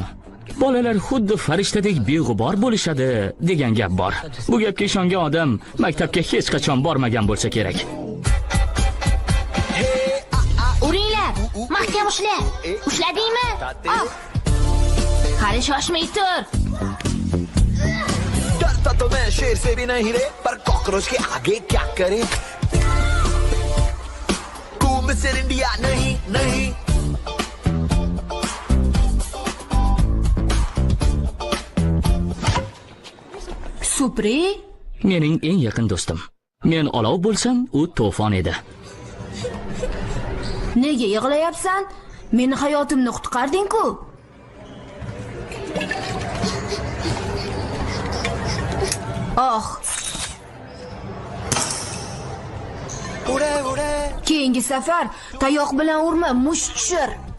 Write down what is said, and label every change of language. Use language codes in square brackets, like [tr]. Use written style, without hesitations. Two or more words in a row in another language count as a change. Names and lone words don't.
[uz] Bolalar xuddi farishtadek beg'ubor bo'lishadi degan gap bor. Bu gapga ishongan odam maktabga hech qachon bormagan bo'lsa kerak. Uringlar, mahkam ushla. Ushladingmi? Qani shoshmay tur. [hi] डरता तो मैं शेर से भी नहीं रे, पर कॉकरोच के आगे क्या करे? तू मिस्टर इंडिया नहीं नहीं. [uz] Supri? Mening eng yaqin do'stim. Men olov bo'lsam, u to'fon edi. Nega yig'layapsan? Meni hayotimni qutqarding-ku. Keyingi safar tayoq bilan urma, musht tushir.